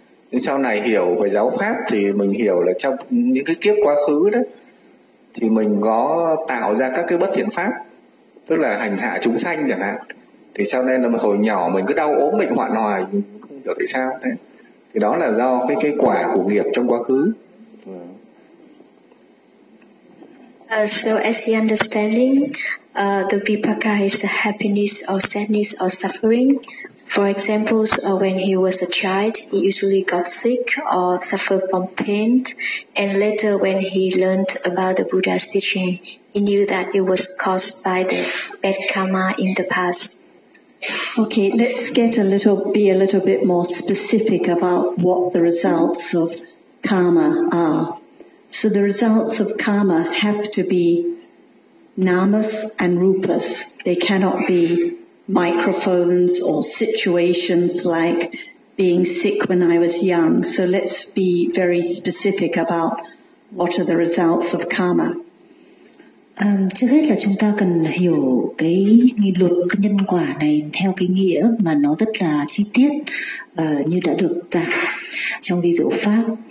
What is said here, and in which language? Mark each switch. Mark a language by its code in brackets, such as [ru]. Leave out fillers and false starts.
[vi] Nhưng sau này hiểu về giáo pháp thì mình hiểu là trong những cái kiếp quá khứ đó, thì mình có tạo ra các cái bất thiện pháp, tức là hành hạ chúng sanh chẳng hạn, thì sau đây là hồi nhỏ mình cứ đau ốm bệnh hoạn hoài, không hiểu tại sao thế. Thì đó là do cái quả của nghiệp trong quá khứ. [en] So as he understanding, the vipaka is the happiness or sadness or suffering. For example, when he was a child, he usually got sick or suffered from pain. And later, when he learned about the Buddha's teaching, he knew that it was caused by the bad karma in the past. Okay, let's be a little bit more specific about what the results of karma are. So the results of karma have to be namas and rupas. They cannot be microphones or situations like being sick when I was young. So let's be very specific about what are the results of karma. [vi] Trước hết là chúng ta cần hiểu cái luật nhân quả này theo cái nghĩa mà nó rất là chi tiết, như đã được giảng trong ví dụ pháp.